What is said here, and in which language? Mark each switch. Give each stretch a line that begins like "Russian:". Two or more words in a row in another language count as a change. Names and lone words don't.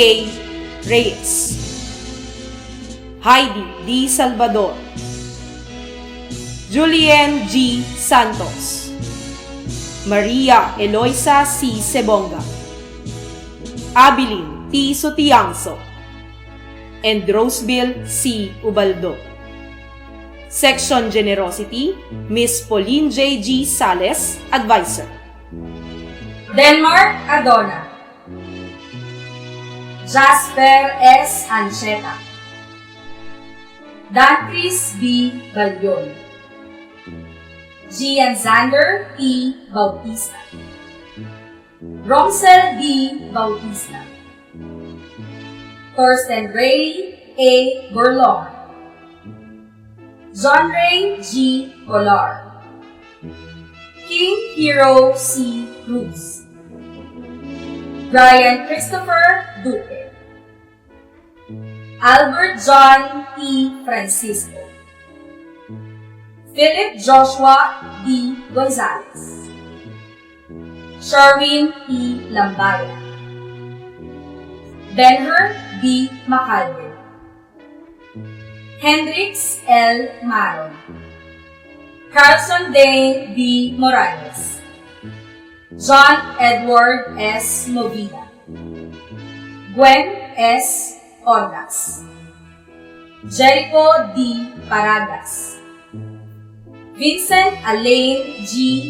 English: Reyes, Heidi D. Salvador, Julien G. Santos, Maria Eloisa C. Sebonga, Abilin T. Sotiangso, and Roseville C. Ubaldo. Section Generosity, Miss Pauline J. G. Sales, Advisor. Denmark Adona, Jasper S. Ancheta, Dantris B. Balyon, Gian Zander P. Bautista, Romsel D. Bautista, Thorsten Ray A. Borlong, John Ray G. Colar, King Hero C. Cruz, Brian Christopher Duque, Albert John P. Francisco, Philip Joshua D. Gonzalez, Sherwin P. Lambaya, Benher B. Macalde, Hendrix L. Maron, Carlson Dane B. Morales, John Edward S. Movida, Gwen S. Ordas, Jericho D. Paragas, Vincent Alain G.